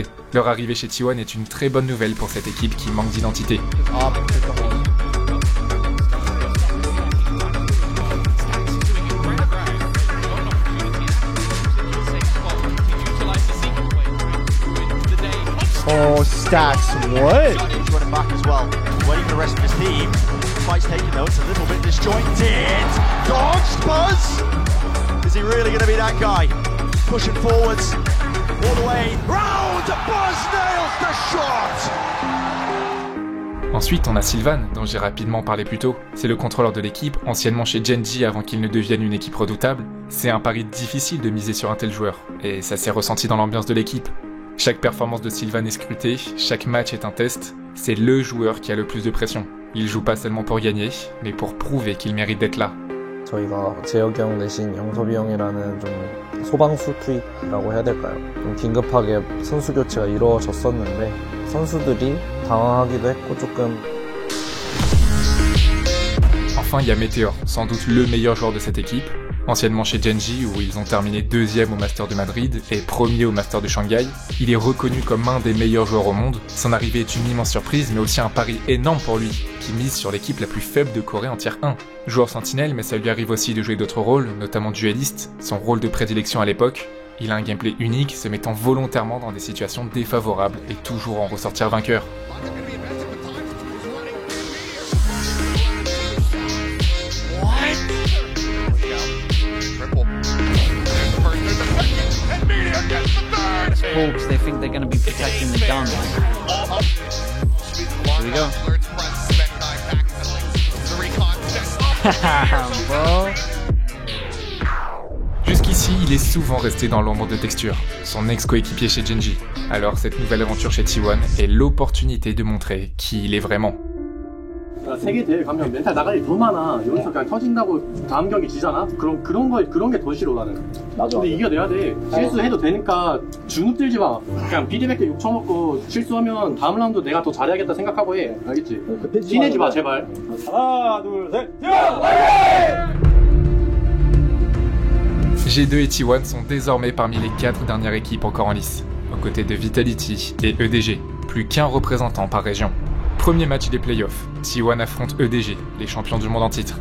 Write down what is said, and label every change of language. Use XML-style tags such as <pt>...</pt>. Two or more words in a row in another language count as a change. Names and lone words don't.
<fr>Leur arrivée chez T1 est une très bonne nouvelle pour cette équipe qui manque d'identité.</fr> <en>Oh, Stax, what? He's running back as well, waiting for the rest of his team. Fight's taking notes, a little bit disjointed. Dodged Buzz! Is he really going to be that guy? Pushing forwards, all the way round. Buzz nails the shot!</en> <fr>Ensuite, on a Sylvan, dont j'ai rapidement parlé plus tôt. C'est le contrôleur de l'équipe, anciennement chez Gen.G avant qu'il ne devienne une équipe redoutable. C'est un pari difficile de miser sur un tel joueur, et ça s'est ressenti dans l'ambiance de l'équipe. Chaque performance de Sylvan est scrutée, chaque match est un test, c'est le joueur qui a le plus de pression. Il joue pas seulement pour gagner, mais pour prouver qu'il mérite d'être là.</fr> <ko>저희가 재혁이 형 대신 영섭이 형이라는 좀 소방수 투입이라고 해야 될까요? 좀 긴급하게 선수 교체가 이루어졌었는데 선수들이 당황하기도 했고 조금.</ko> <fr>Enfin, il y a Meteor, sans doute le meilleur joueur de cette équipe. Anciennement chez Genji, où ils ont terminé 2e au Master de Madrid et 1er au Master de Shanghai, il est reconnu comme un des meilleurs joueurs au monde. Son arrivée est une immense surprise, mais aussi un pari énorme pour lui, qui mise sur l'équipe la plus faible de Corée en tier 1. Joueur sentinelle, mais ça lui arrive aussi de jouer d'autres rôles, notamment dueliste, son rôle de prédilection à l'époque. Il a un gameplay unique, se mettant volontairement dans des situations défavorables et toujours en ressortir vainqueur.</fr> <en>Hawks, they think they're going to be protecting the gun. Here we go. Bro.</en> <fr>Jusqu'ici, il est souvent resté dans l'ombre de Texture, son ex-coéquipier chez Genji. Alors cette nouvelle aventure chez T1 est l'opportunité de montrer qui il est vraiment.</fr> <ko>세계 대회 가면 멘탈 나갈 일 더 많아. 여기서 그냥 터진다고 다음 경기 지잖아. 그런 게 더 싫어 나는. 맞아. 근데 이겨내야 돼. 실수해도 되니까 주눅 들지 마. 그냥 피드백도 욕 처먹고 실수하면 다음 라운드 내가 더 잘해야겠다 생각하고 해. 알겠지? 티내지 마 제발. 하나 둘 셋.</ko> <fr>G2 et T1 sont désormais parmi les 4 dernières équipes encore en lice, aux côtés de Vitality et EDG, plus qu'un représentant par région. Premier match des playoffs, T1 affronte EDG, les champions du monde en titre.</fr>